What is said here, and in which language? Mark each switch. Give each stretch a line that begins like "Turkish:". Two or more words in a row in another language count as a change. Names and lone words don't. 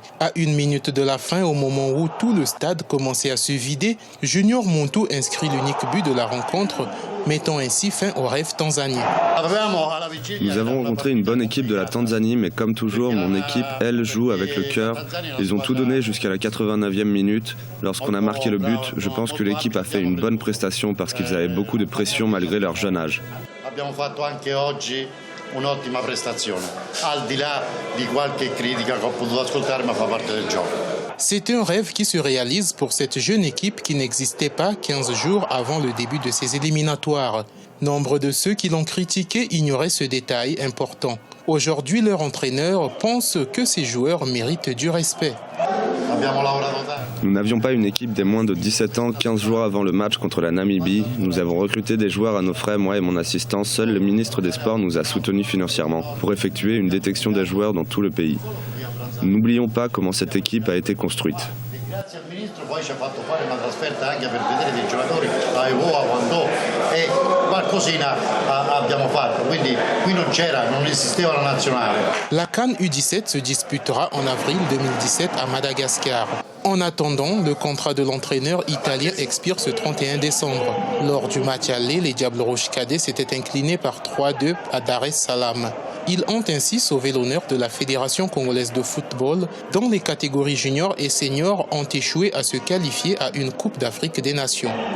French: À 1 minute de la fin, au moment où tout le stade commençait à se vider, Junior Montou inscrit l'unique but de la rencontre, mettant ainsi fin au rêve tanzanien. Nous avons rencontré une bonne équipe de la Tanzanie, mais comme toujours, mon équipe, elle, joue avec le cœur. Ils ont tout donné jusqu'à la 89e minute. Lorsqu'on a marqué le but, je pense que l'équipe a fait une bonne prestation parce qu'ils avaient beaucoup de pression malgré leur jeune âge.
Italian: Un'ottima prestazione, al di là di qualche critica che ho potuto ascoltare, ma fa parte del gioco.
French: C'est un rêve qui se réalise pour cette jeune équipe qui n'existait pas 15 jours avant le début de ces éliminatoires. Nombre de ceux qui l'ont critiqué ignoraient ce détail important. Aujourd'hui, leur entraîneur pense que ces joueurs méritent du respect. Nous n'avions pas une équipe des moins de 17 ans 15 jours avant le match contre la Namibie. Nous avons recruté des joueurs à nos frais, moi et mon assistant. Seul le ministre des Sports nous a soutenus financièrement pour effectuer une détection des joueurs dans tout le pays. N'oublions pas comment cette équipe a été construite.
Italian: Grazie al ministro poi ci ha fatto fare una trasferta anche per vedere dei giocatori a Evoa, Quandò e qualcosina abbiamo fatto, quindi qui non esisteva la nazionale.
French: La CAN U17 se disputera en avril 2017 à Madagascar. En attendant, le contrat de l'entraîneur italien expire ce 31 décembre. Lors du match aller, les Diables Rouges cadets s'étaient inclinés par 3-2 à Dar es Salaam. Ils ont ainsi sauvé l'honneur de la Fédération congolaise de football, dont les catégories juniors et seniors ont échoué à se qualifier à une Coupe d'Afrique des Nations.